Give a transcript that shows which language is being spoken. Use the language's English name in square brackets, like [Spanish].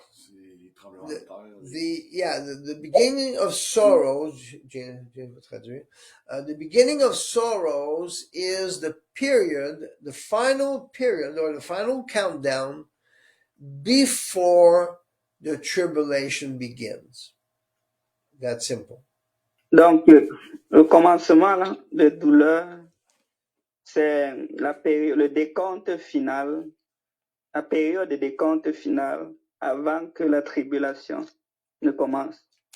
[French] les tremblements de terre. [English] the beginning of sorrows. The beginning of sorrows is the period, the final period, or the final countdown before the tribulation begins. That's simple. [French] Donc, le commencement là, des douleurs, c'est la période, le décompte final, la période de décompte final avant que la tribulation ne commence.